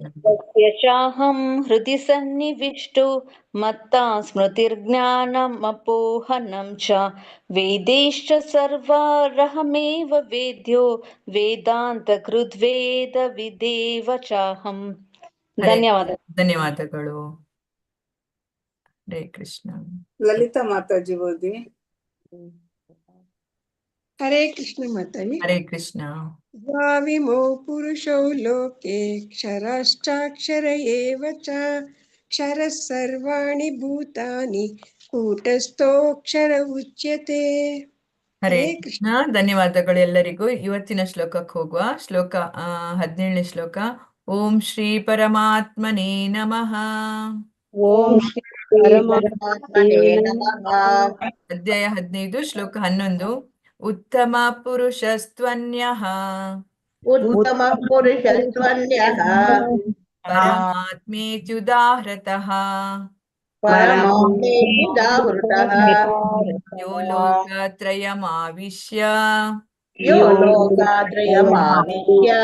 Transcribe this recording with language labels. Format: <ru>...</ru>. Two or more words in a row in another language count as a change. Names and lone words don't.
<sa>ಯಚಾಹಂ ಹೃದಯ ಸನ್ನಿವಿಷ್ಟೋ ಮತ್ತಾ ಸ್ಮೃತಿರ್ಜ್ಞಾನಮಪೋಹನಂ ಚ ವೇದೈಶ್ಚ ಸರ್ವಾರಹಮೇವ ವೇದ್ಯೋ ವೇದಾಂತ ಕೃದ್ವೇದ ವಿದೇವ ಚಾಹಂ.</sa> <kn>ಧನ್ಯವಾದ. ಧನ್ಯವಾದಗಳು. ಹರೇ ಕೃಷ್ಣ. ಲಲಿತಾ ಮಾತಾಜಿ ಓದಿ. ಹರೇ ಕೃಷ್ಣ ಮಾತಾಜಿ. ಹರೇ ಕೃಷ್ಣ.</kn> <sa>ದ್ವಾವಿಮೋ ಪುರುಷೋ ಲೋಕೆ ಕ್ಷರಶ್ಚಾಕ್ಷರ ಏವ ಚ ಕ್ಷರಃ ಸರ್ವಾಣಿ ಭೂತಾನಿ ಕೂಟಸ್ಥೋಕ್ಷರ ಉಚ್ಯತೆ.</sa> <kn>ಹರೇ ಕೃಷ್ಣ. ಧನ್ಯವಾದಗಳು ಎಲ್ಲರಿಗೂ. ಇವತ್ತಿನ ಶ್ಲೋಕಕ್ಕೆ ಹೋಗುವ. ಶ್ಲೋಕ 17ನೇ ಶ್ಲೋಕ.</kn> <sa>ಓಂ ಶ್ರೀ ಪರಮಾತ್ಮನೇ ನಮಃ. ಓಂ ಶ್ರೀ ಪರಮಾತ್ಮನೇ ನಮಃ.</sa> <kn>ಅಧ್ಯಾಯ 15 ಶ್ಲೋಕ 11.</kn> <sa>ಉತ್ತಮ ಪುರುಷಸ್ತ್ವನ್ಯಃ उत्तमः पुरुषस्त्वन्यः परमात्मेत्युदाहृतः परमात्मेत्युदाहृतः यो लोकत्रयमाविश्य यो लोकात्रयमाविश्य</sa>